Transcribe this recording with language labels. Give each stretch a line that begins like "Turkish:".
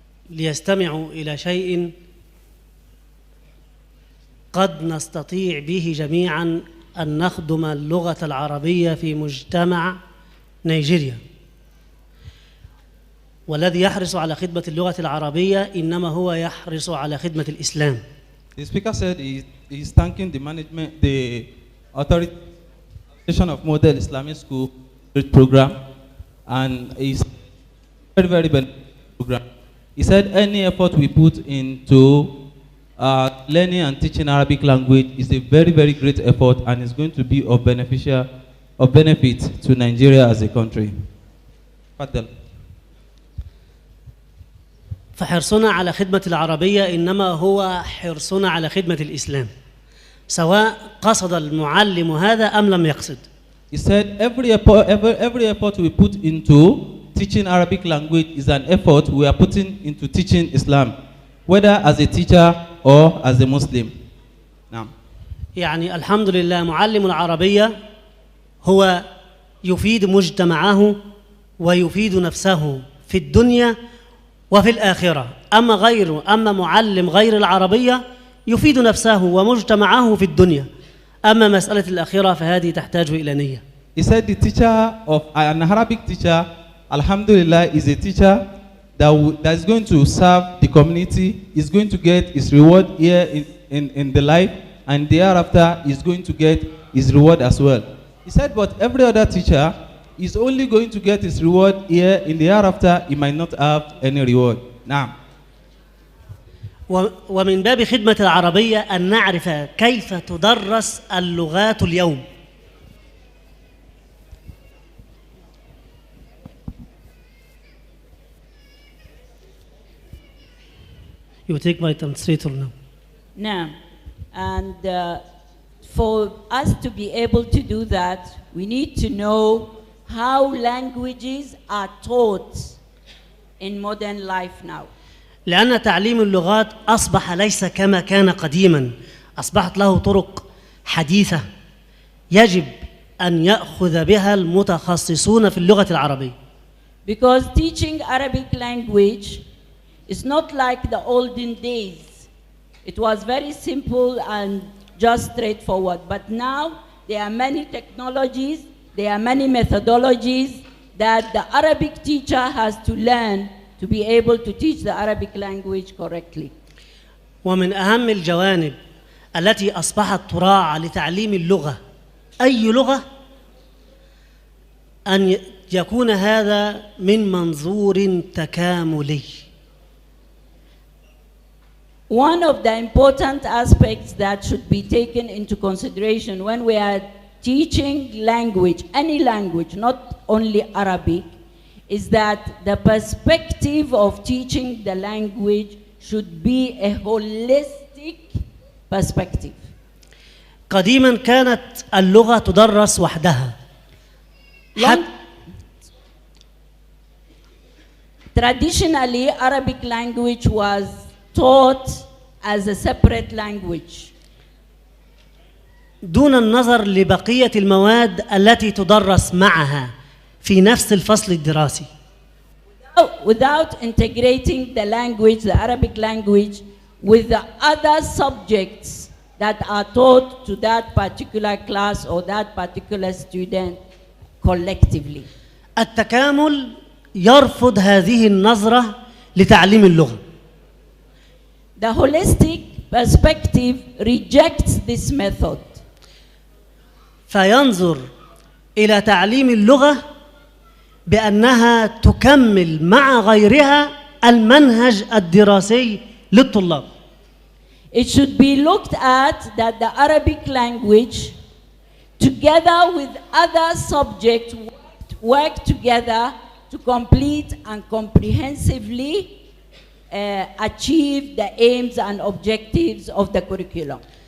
Arabic: ليستمعوا إلى شيء قد نستطيع به جميعاً أن نخدم اللغة العربية في مجتمع نيجيريا. والذي يحرص على خدمة اللغة العربية إنما هو يحرص على خدمة الإسلام.
English: The speaker said he is thanking the management, the authorization of Model Islamic School program, and is very, very beneficial program. He said any effort we put into learning and teaching Arabic language is a very, very great effort, and is going to be of benefit to Nigeria as a country. Fadal.
Arabic: فحرصنا على خدمة العربية إنما هو حرصنا على خدمة الإسلام، سواء قصد المعلم هذا أم لم يقصد.
English: He said every effort we put into teaching Arabic language is an effort we are putting into teaching Islam, whether as a teacher or as a Muslim. Now.
Arabic: يعني الحمد لله معلم العربية هو يفيد مجتمعه ويفيد نفسه في الدنيا وفي الآخرة. أما معلم غير العربية يفيد نفسه ومجتمعه في الدنيا. أما مسألة الآخرة فهذه تحتاج إلى نية.
English: He said the teacher of an Arabic teacher, Alhamdulillah, is a teacher that is going to serve the community, is going to get his reward here in the life, and thereafter is going to get his reward as well. He said, but every other teacher is only going to get his reward here, in the hereafter he might not have any reward. Now.
Arabic: ومن باب خدمة العربية أن نعرف كيف تدرس اللغات اليوم.
English: You take my translator now. Now, and for us to be able to do that, we need to know how languages are taught in modern life now.
Arabic: لأن تعليم اللغات أصبح ليس كما كان قديما، أصبحت له طرق حديثة يجب أن يأخذ بها المتخصصون في اللغة العربية.
English: Because teaching Arabic language is not like the olden days. It was very simple and just straightforward. But now there are many technologies, there are many methodologies that the Arabic teacher has to learn to be able to teach the Arabic language correctly.
Arabic: ومن أهم الجوانب التي أصبحت تراعى لتعليم اللغة، أي لغة، أن يكون هذا من منظور تكاملي.
English: One of the important aspects that should be taken into consideration when we are teaching language, any language, not only Arabic, is that the perspective of teaching the language should be a holistic perspective.
Arabic: قديما كانت اللغة تدرس وحدها.
English: Traditionally, Arabic language was taught as a separate language.
Arabic: دون النظر لبقية المواد التي تدرس معها في نفس الفصل الدراسي.
English: Without integrating the language, the Arabic language, with the other subjects that are taught to that particular class or that particular student collectively.
Arabic: التكامل يرفض هذه النظرة لتعليم اللغة.
English: The holistic perspective rejects this method.
Arabic: فينظر إلى تعليم اللغة بأنها تكمل مع غيرها المنهج الدراسي للطلاب.
English: It should be looked at that the Arabic language, together with other subjects, work together to complete and comprehensively achieve the aims and objectives of the curriculum.